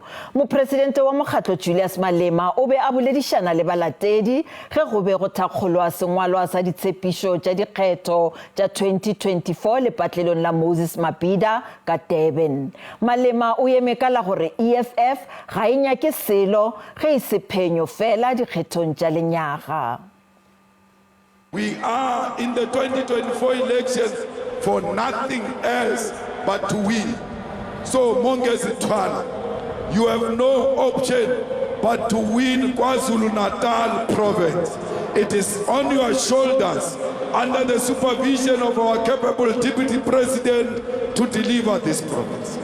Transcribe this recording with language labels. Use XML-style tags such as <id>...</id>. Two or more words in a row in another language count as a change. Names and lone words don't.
<nso>Mopresidente wa mokgatlo Julius Malema o be a boledišana le balatedi ge go be go thakgolwa sengwalwa sa ditshepišo tša dikgetho tša 2024 lepatlelong la Moses Mabhida ka Durban. Malema o eme ka la gore EFF ga e nyake selo ge e se phenyo fela dikgethong tša lenyaga.</nso> <en>We are in the 2024 elections for nothing else but to win. So Mongezi Twala, you have no option but to win KwaZulu-Natal province. It is on your shoulders under the supervision of our capable Deputy President to deliver this province.</en>